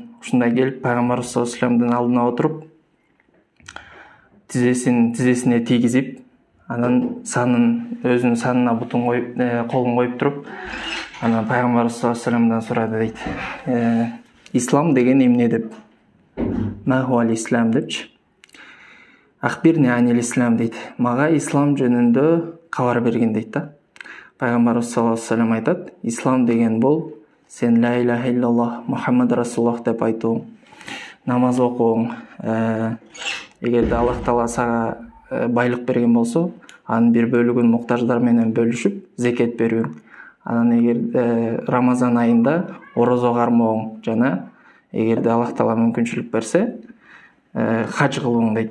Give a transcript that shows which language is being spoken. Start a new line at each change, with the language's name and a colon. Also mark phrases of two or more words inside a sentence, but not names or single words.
Kyrgyz: Ушундай келип пайгамбарыбыз
Arabic: صلى الله عليه وسلم
Kyrgyz: алдына отуруп, тизесине тийгизип, анан өзүнүн санына бутун коюп, колун коюп туруп, анан пайгамбарыбыз
Arabic: صلى الله عليه وسلم
Kyrgyz: сурады дейт. Ислам деген эмне деп?
Arabic: ما هو الإسلام
Kyrgyz: депчи.
Arabic: أخبرني عن الإسلام дейт.
Kyrgyz: Мага ислам жөнүндө кабар берген дейт да. Пайгамбарыбыз
Arabic: صلى الله عليه وسلم
Kyrgyz: айтат, ислам деген бул сен
Arabic: لا إله إلا الله محمد رسول الله
Kyrgyz: деп айтуң, намаз окуң, эгерде Аллах Таала сага байлык берген болсо, анын бир бөлүгүн муктаждар менен бөлүшүп, зекет берүүң. Анан эгерде Рамазан айында орозо кармооң жана эгерде Аллах Таала мүмкүнчүлүк берсе, хаж кылууң дейт.